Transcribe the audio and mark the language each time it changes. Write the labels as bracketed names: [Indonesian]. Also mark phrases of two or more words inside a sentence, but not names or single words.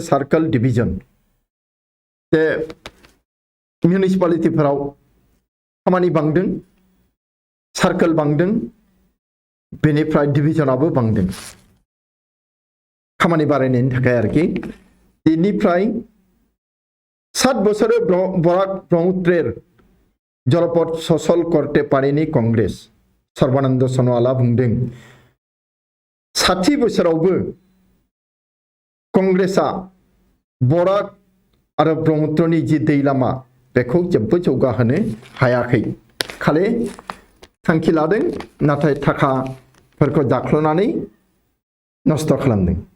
[Bodo] सार्कल डिवीजन जे म्युनिसिपालिटिफोराव खामानि बांदों सार्कल बांदों बेनिफ्राय डिवीजनाबो बांदों खामानि बारायनायनि थाखाय आरोखि बेनिफ्राय [Bangla] 7 বছরে বরাক ব্রহ্মপুত্রের জলপথ সচল করতে পারেনি কংগ্রেস [Bodo] সর্বানন্দ সনোয়ালা बुंदों 60 बोसोरावबो कंग्रेसा बराक आरो ब्रह्मपुत्रनि जि दै लामा बेखौ जेबो जौगाहोनो हायाखै खालि थांखि लादों नाथाय थाखाफोरखौ जाख्ल'नानै नष्ट खालामदों